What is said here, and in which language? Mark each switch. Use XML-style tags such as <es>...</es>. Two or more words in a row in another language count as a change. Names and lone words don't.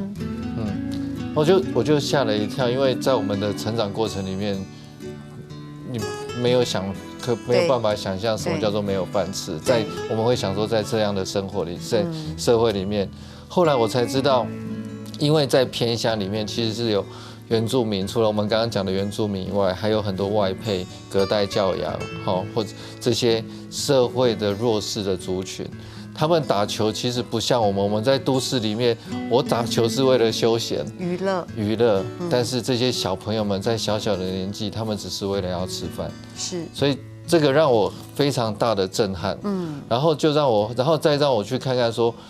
<zh>我就嚇了一跳，因為在我們的成長過程裡面，你沒有辦法想象什麼叫做沒有飯吃。我們會想說，在這樣的生活裡，在社會裡面，後來我才知道。因為在偏鄉裡面，其實是有原住民，除了我們剛剛講的原住民以外，還有很多外配、隔代教養，或者這些社會的弱勢的族群，他們打球其實不像我們在都市裡面，我打球是為了休閒、娛樂，但是這些小朋友們在小小的年紀，他們只是為了要吃飯，是，所以這個讓我非常大的震撼，然後再讓我去看看說。</zh>